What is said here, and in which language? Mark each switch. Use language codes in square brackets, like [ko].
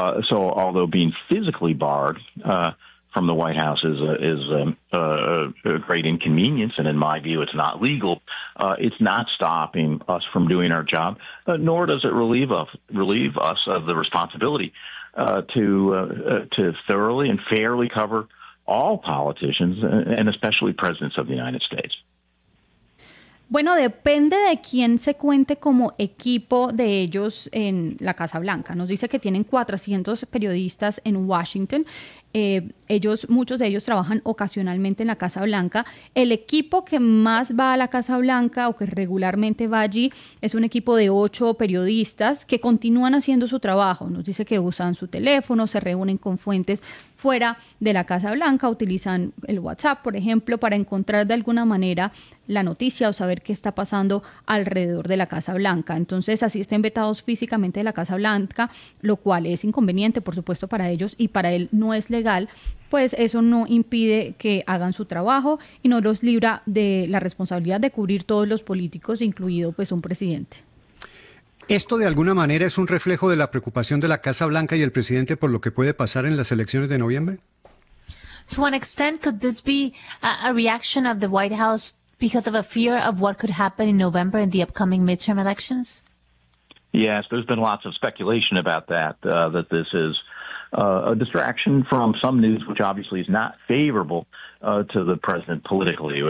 [en] So although being physically barred from the White House is a great inconvenience, and in my view it's not legal, it's not stopping us from doing our job, nor does it relieve us of the responsibility to thoroughly and fairly cover all politicians and especially presidents of the United States. [es] Bueno, depende de quién se cuente como equipo de ellos en la Casa Blanca. Nos dice que tienen 400 periodistas en Washington. Ellos, muchos de ellos trabajan ocasionalmente en la Casa Blanca. El equipo que más va a la Casa Blanca o que regularmente va allí es un equipo de 8 periodistas que continúan haciendo su trabajo. Nos dice que usan su teléfono, se reúnen con fuentes fuera de la Casa Blanca, utilizan el WhatsApp, por ejemplo, para encontrar de alguna manera la noticia o saber qué está pasando alrededor de la Casa Blanca. Entonces, así estén vetados físicamente de la Casa Blanca, lo cual es inconveniente, por supuesto, para ellos, y para él no es legal, pues eso no impide que hagan su trabajo y no los libra de la responsabilidad de cubrir todos los políticos, incluido pues un presidente. ¿Esto de alguna manera es un reflejo de la preocupación de la Casa Blanca y el presidente por lo que puede pasar en las elecciones de noviembre? [en] To an extent, could this be a reaction of the White House because of a fear of what could happen in November in the upcoming midterm elections? Yes, there's been lots of speculation about that, that this is a distraction from some news, which obviously is not favorable to the president politically.